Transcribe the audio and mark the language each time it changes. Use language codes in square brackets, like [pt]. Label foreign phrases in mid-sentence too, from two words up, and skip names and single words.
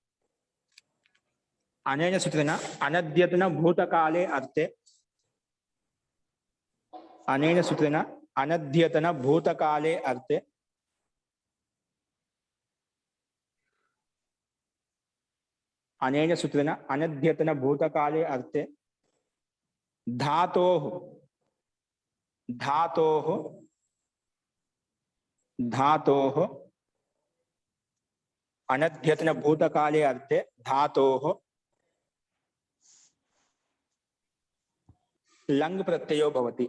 [sa] అనేన సూత్రేణ అనద్యతన భూతకాలే అర్థే. అనేన సూత్రేణ అనద్యతన భూతకాలే అర్థే. అనేన సూత్రేణ అనద్యతన భూతకాలే అర్థే. धातोः अनद्यतन भूतकाले अर्थे धातोः लंग प्रत्ययो भवति.